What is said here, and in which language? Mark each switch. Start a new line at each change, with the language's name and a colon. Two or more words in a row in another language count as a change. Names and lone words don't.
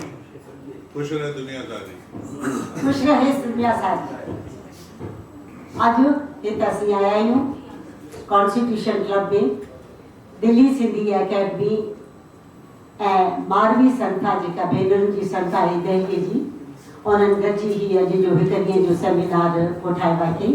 Sindhi: खुश रहे दुनिया सारी, खुश रहे दुनिया सारी। अॼु हिते असीं आया आहियूं कॉन्स्टिट्यूशन क्लब में दिल्ली सिंधी एकेडमी ऐं मारवी संस्था जेका भेनरुनि जी संस्था आहे दिल्ली जी, उन्हनि गॾिजी ही अॼु जो हिकु ॾींहं जो सेमिनार कोठायो आहे।